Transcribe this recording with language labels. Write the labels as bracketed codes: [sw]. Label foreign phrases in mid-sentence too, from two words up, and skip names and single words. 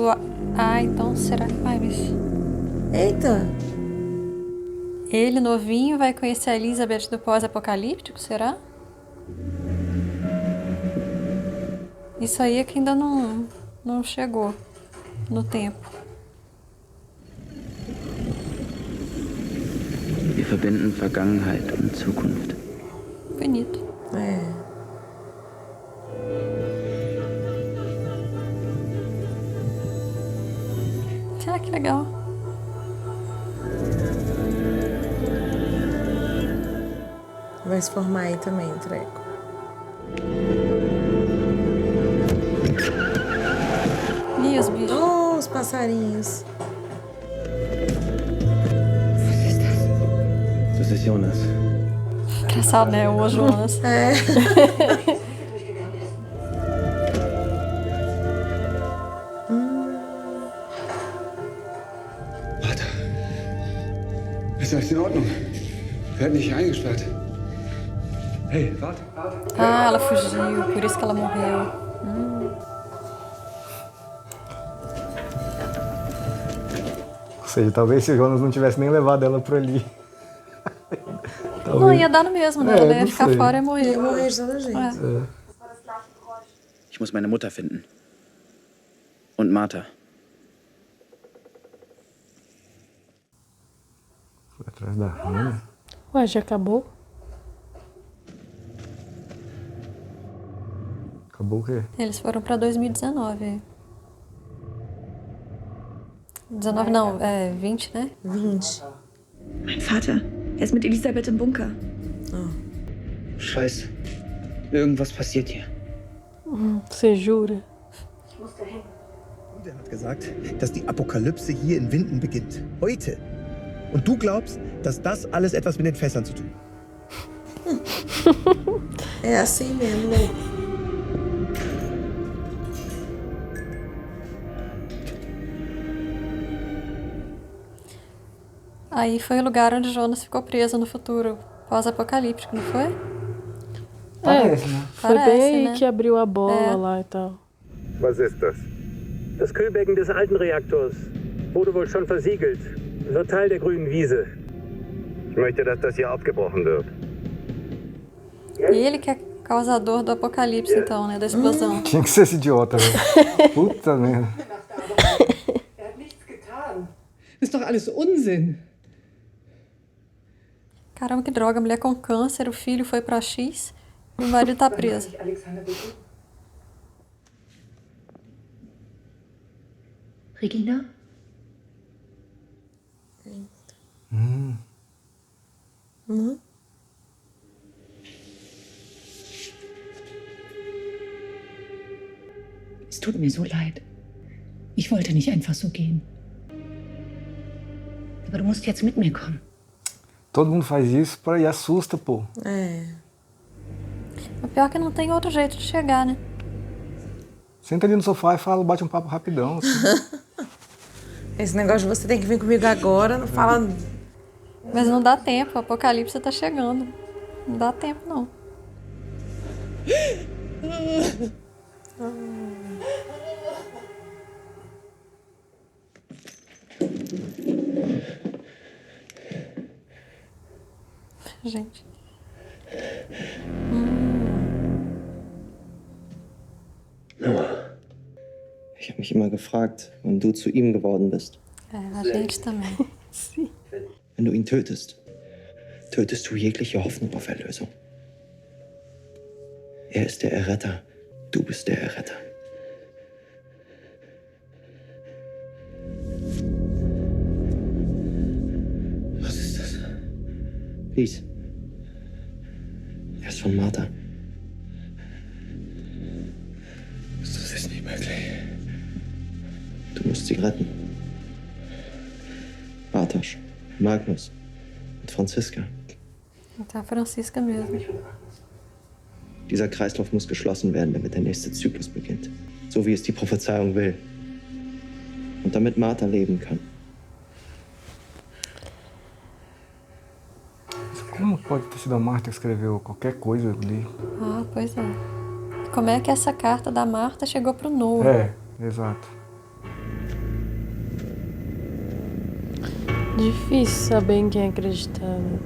[pt] Ah, então será que vai, bicho? Eita. Ele, novinho, vai conhecer a Elizabeth do pós-apocalíptico, será? Isso aí é que ainda não chegou no tempo. [de] Wir verbinden Vergangenheit und Zukunft. [pt] Bonito. É. Ah, que legal. Vai se formar aí também o treco. E os bichos? Oh, os passarinhos. [de] Das ist Jonas. [pt] Engraçado, né? O Jonas. É. [de] Warte. Ist alles in Ordnung? Wir hatten dich hier eingesperrt. Hey, warte. [pt] Ah, ela fugiu, por isso que ela morreu. Ou seja, talvez se o Jonas não tivesse nem levado ela por ali. Não, ia dar no mesmo, né? Ela ia ficar fora e morrer. Ia morrer de toda jeito. [de] Ich muss meine Mutter finden. Und Martha. [pt] Foi atrás da Hannah. Ué, já acabou? Acabou o quê? Eles foram pra 2019. 19 não, 20, né? 20. [de] Mein Vater, er ist mit Elisabeth im Bunker. Scheiße. Irgendwas passiert hier. [pt] Você jura? [de] Und er hat gesagt, dass die Apokalypse hier in Winden beginnt. Heute. Und du glaubst, dass das alles etwas mit den Fässern zu tun hat? [pt] É assim mesmo, né? Aí foi o lugar onde Jonas ficou preso no futuro pós-apocalíptico, não foi? Parece, né? Foi Parece, bem aí né? que abriu a bola lá e tal. [de] Was ist das? Das Kühlbecken des alten Reaktors. Wurde wohl schon versiegelt. Wird Teil der grünen Wiese. Ich möchte, dass das hier abgebrochen wird. [pt] E ele que é causador do apocalipse, então, né? Da explosão. Tinha que ser esse idiota, velho. Puta merda. [de] Ist doch alles Unsinn. [pt] Caramba, que droga. A mulher com câncer, o filho foi pra X e o marido tá preso. Regina? [de] Es tut mir so leid. Ich wollte nicht einfach so gehen. Aber du musst jetzt mit mir kommen. [pt] Todo mundo faz isso e assusta, pô. É. O pior é que não tem outro jeito de chegar, né? Senta ali no sofá e fala, bate um papo rapidão. Assim. Esse negócio de você tem que vir comigo agora, não fala. Mas não dá tempo, o apocalipse tá chegando. Não dá tempo, não. Gente. [de] Noah, ich habe mich immer gefragt, wann du zu ihm geworden bist. [pt] A gente também. [de] Wenn du ihn tötest, tötest du jegliche Hoffnung auf Erlösung. Er ist der Erretter, du bist der Erretter. Was ist das? Lies. Er ist von Martha. Das ist nicht möglich. Du musst sie retten. Bartosz, Magnus und Franziska. [pt] Tá a Francisca mesmo. [de] Dieser Kreislauf muss geschlossen werden, damit der nächste Zyklus beginnt. So wie es die Prophezeiung will. Und damit Martha leben kann. [pt] Como pode ter sido a Marta que escreveu qualquer coisa ali? Ah, pois é. Como é que essa carta da Marta chegou pro Noah? É, exato. Difícil saber em quem acreditar, né?